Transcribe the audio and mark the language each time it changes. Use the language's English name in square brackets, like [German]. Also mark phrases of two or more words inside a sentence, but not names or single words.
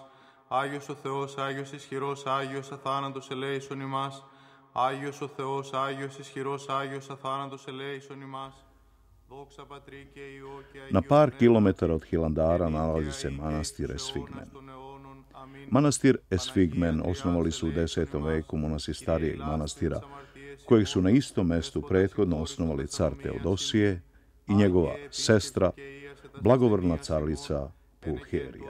[Greek] Άγιος ο Θεός, Άγιος ισχυρός, Άγιος αθάνατος ελέησον ημάς. Άγιος ο Θεός, Άγιος ισχυρός, Άγιος αθάνατος ελέησον ημάς. Δόξα Πατρί και Υιό και Αγίου [Serbian] Na par kilometara od Hilandara nalazi se manastir Esfigmen. Manastir Esfigmen osnovali su u 10. veku monasi starijeg manastira, kojeg su na istom mestu prethodno osnovali car Teodosije i njegova sestra, blagovrna carica Pulherija.